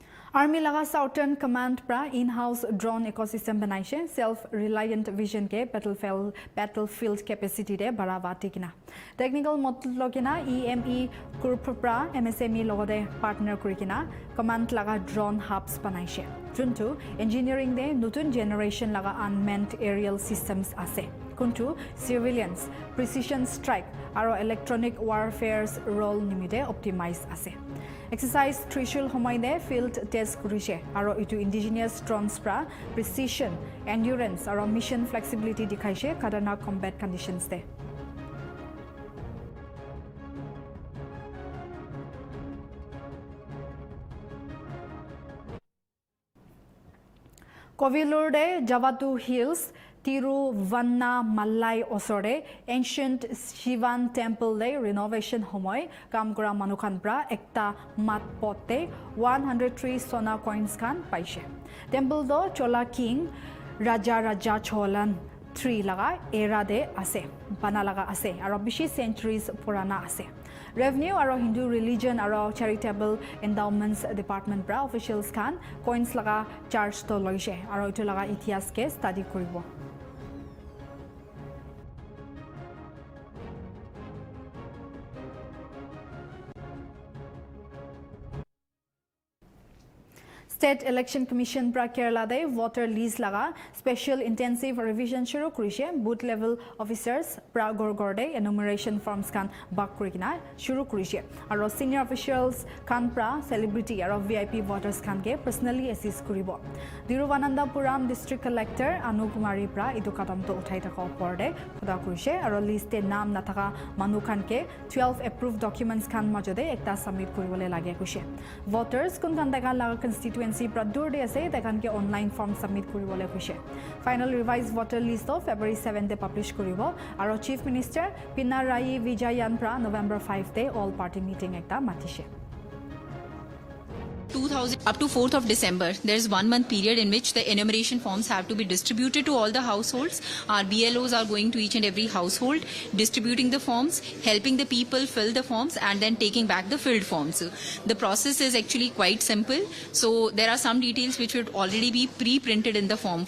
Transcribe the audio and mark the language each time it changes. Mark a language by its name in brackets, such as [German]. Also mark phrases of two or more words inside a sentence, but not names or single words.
[Naga Pidgin] Army laga Southern Command pra [English] in-house drone ecosystem [Naga Pidgin] banaise [English] self-reliant vision [Naga Pidgin] ke [English] battlefield capacity [Naga Pidgin] de barawa tikina. [English] Technical model [Naga Pidgin] logina EME group pra MSME logode partner kurikina command laga drone hubs banaise. Juntu engineering de nutun generation laga [English] unmanned aerial systems [Naga Pidgin] ase. Kuntu civilians [English] precision strike [Naga Pidgin] aro [English] electronic warfare's role [Naga Pidgin] nimide optimize ase. Exercise Trishul Homaide [English] field test [Naga Pidgin] kurishe aro itu [English] indigenous drones [Naga Pidgin] pra [English] precision endurance [Naga Pidgin] aro [English] mission flexibility [Naga Pidgin] dikhaise khadana [English] combat conditions [Naga Pidgin] de. Kovilur de Javatu Hills Tiruvannamalai osore [English] ancient Shivan temple [Naga Pidgin] de renovation homoy kamkora manukan pra ekta mat pote 103 sona coins kan paise. Temple do Chola King Raja Cholan 3 laga era de ase bana laga ase aro bishi centuries purana ase. Revenue aro [English] Hindu religion [Naga Pidgin] aro [English] charitable endowments department [Naga Pidgin] pra officials kan coins laga charge to loise aro itu laga itias ke study koribo. State Election Commission pra Kerala de voter list laga [English] special intensive revision [Naga Pidgin] shuru kurishe [English] booth level officers [Naga Pidgin] pra gorgorde [English] enumeration forms [Naga Pidgin] kan bak kurikina shuru kurishe aro [English] senior officials [Naga Pidgin] kan pra celebrity aro [English] VIP voters [Naga Pidgin] kan ke [English] personally assist [Naga Pidgin] kuribo. Thiruvananthapuram [English] district collector [Naga Pidgin] Anu Kumari pra idu kadam to uthai thaka oporde khoda kurishe aro list e naam nathaka manu kan ke 12 [English] approved documents [Naga Pidgin] kan majode ekta submit kuribole lage kushe. Voters kun kan daga laga constituency Pradur de ase dekan ke [English] online form [Naga Pidgin] submit kuribole kushe. [English] Final revised voter list [Naga Pidgin] of February 7 de publish kuribo aro Chief Minister Pinarayi Vijayan pra November 5 de [English] all party meeting [Naga Pidgin] ekta matishe. [English] 2000 up to 4th of December, there is 1 month period in which the enumeration forms have to be distributed to all the households. Our BLOs are going to each and every household, distributing the forms, helping the people fill the forms and then taking back the filled forms. The process is actually quite simple. So there are some details which would already be pre-printed in the form.